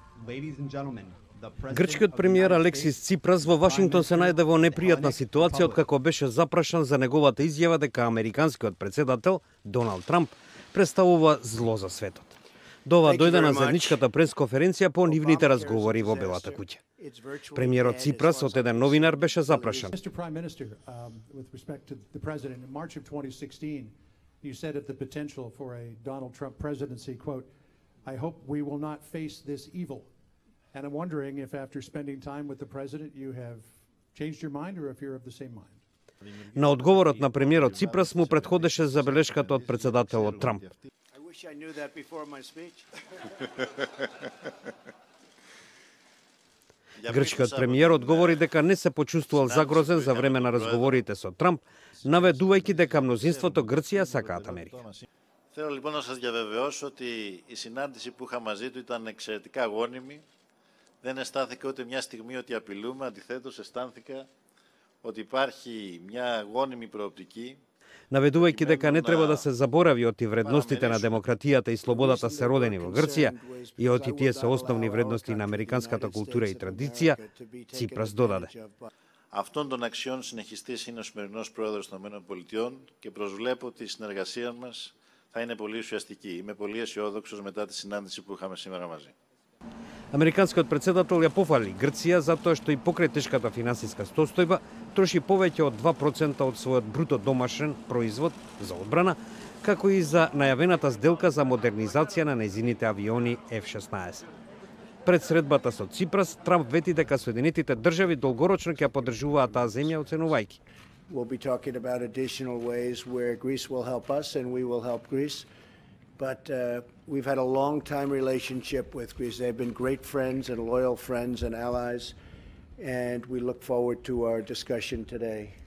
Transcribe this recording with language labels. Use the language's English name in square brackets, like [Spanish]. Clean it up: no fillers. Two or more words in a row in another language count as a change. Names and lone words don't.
[Macedonian] Грчкиот премиер Алексис Ципрас во Вашингтон се најде во непријатна ситуација откако беше запрашан за неговата изјава дека американскиот председател Доналд Трамп представува зло за светот. До ова дојде на заедничката пресконференција по нивните разговори во Белата куќа. Премиерот Ципрас од еден новинар беше запрашан. [English] You said of the potential for a Donald Trump presidency, quote, I hope we will not face this evil. And I'm wondering if after spending time with the president you have changed your mind or if you're of the same mind. [Macedonian] На одговорот на премиерот Ципрас му претходеше забелешката од председателот Трамп. [English] I wish I knew that before my speech. [Macedonian] Грчкиот премиер одговори дека не се почувствувал загрозен за време на разговорите со Трамп, наведувајќи дека мнозинството Грција сакаат Америка. [Greek] Θέλω λοιπόν να σας διαβεβαιώσω ότι η συνάντηση που είχα μαζί του ήταν εξαιρετικά γόνιμη. Δεν αισθάνθηκα ούτε μια στιγμή ότι απειλούμε, αντιθέτως αισθάνθηκα ότι υπάρχει μια γόνιμη προοπτική. [Macedonian] Наведувајќи дека не треба да се заборави оти вредностите на демократијата и слободата се родени во Грција и оти тие се основни вредности на американската култура и традиција, Ципрас додаде. [Greek] Αυτών των αξιών συνεχιστής είναι ο σημερινός πρόεδρος των ΗΠΑ και προσβλέπω ότι η συνεργασία μας θα είναι πολύ ουσιαστική. Είμαι πολύ αισιόδοξος μετά τη συνάντηση που είχαμε σήμερα μαζί. [Macedonian] Американскиот председател ја пофали Грција затоа што и покрај тешката финансиска состојба троши повеќе од 2% од својот бруто домашен производ за одбрана, како и за најавената сделка за модернизација на нејзините авиони F-16. Пред средбата со Ципрас, Трамп вети дека Соединетите држави долгорочно ќе ја поддржуваат таа земја, оценувајќи. [English] We'll be talking about additional ways where Greece will help us and we will help Greece. But we've had a long-time relationship with Greece. They've been great friends and loyal friends and allies, and we look forward to our discussion today.